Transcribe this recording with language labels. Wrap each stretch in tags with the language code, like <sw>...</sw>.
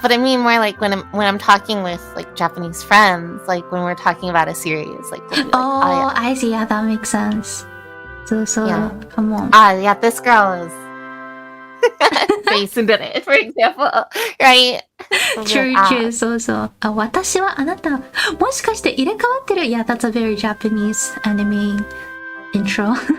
<en>But I mean more like when I'm talking with like Japanese friends, like when we're talking about a series, like. We'll be like, oh, I see. Yeah, that makes sense. So yeah. Come on. Yeah, this girl is face into it, for example, right? True.</en> <ja>そうそう。私はあなた、もしかして入れ替わってる?</ja> <en>Yeah, that's a very Japanese anime intro.</en>